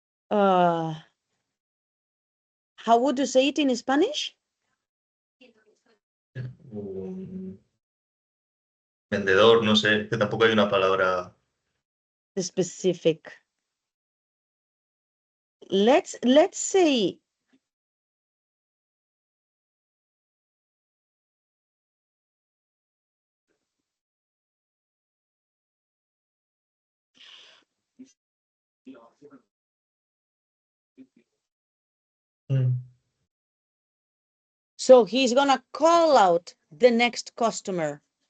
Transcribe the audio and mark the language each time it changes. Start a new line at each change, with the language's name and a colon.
English: How would you say it in Spanish?
Spanish: Un vendedor, no sé, que tampoco hay una palabra.
English: The specific. Let's say so he's gonna call out the next customer.